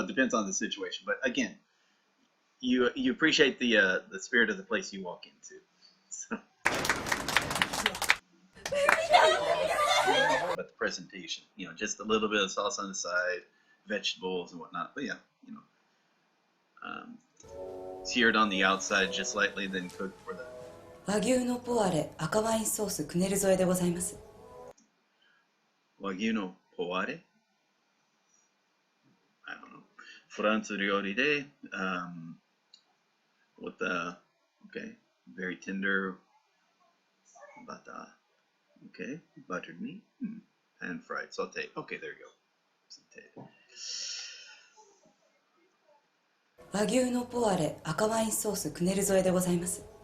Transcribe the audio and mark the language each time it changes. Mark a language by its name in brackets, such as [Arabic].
[English] It depends on the situation. But again, you appreciate the spirit of the place you walk into. So. But the presentation, just a little bit of sauce on the side, vegetables and whatnot. But yeah, seared on the outside just slightly, then cooked for the [Japanese] 和牛のポワレ赤ワインソースクネル添えでございます。 Wagyu no poare. [English] I don't know. [Japanese] フランス料理で [English] with the okay, very tender butter. Okay, buttered meat and fried saute. Okay, there you go. Sauteed. [Japanese] 和牛のポワレ赤ワインソースクネル添えでございます。